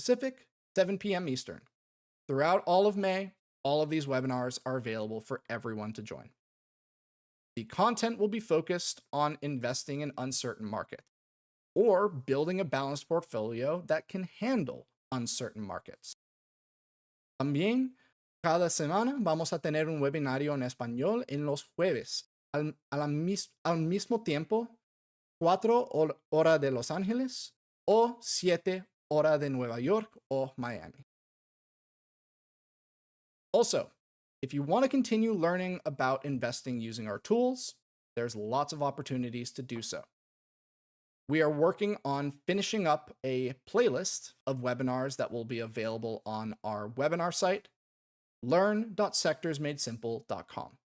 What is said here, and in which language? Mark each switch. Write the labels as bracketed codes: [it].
[en] Pacific, 7 p.m. Eastern. Throughout all of May, all of these webinars are available for everyone to join. The content will be focused on investing in uncertain markets or building a balanced portfolio that can handle uncertain markets. [es] También, cada semana vamos a tener un webinario en español en los jueves, al mismo tiempo, 4 horas de Los Ángeles o 7 horas de Nueva York o Miami. [en] Also, if you want to continue learning about investing using our tools, there's lots of opportunities to do so. We are working on finishing up a playlist of webinars that will be available on our webinar site, learn.sectorsmadesimple.com.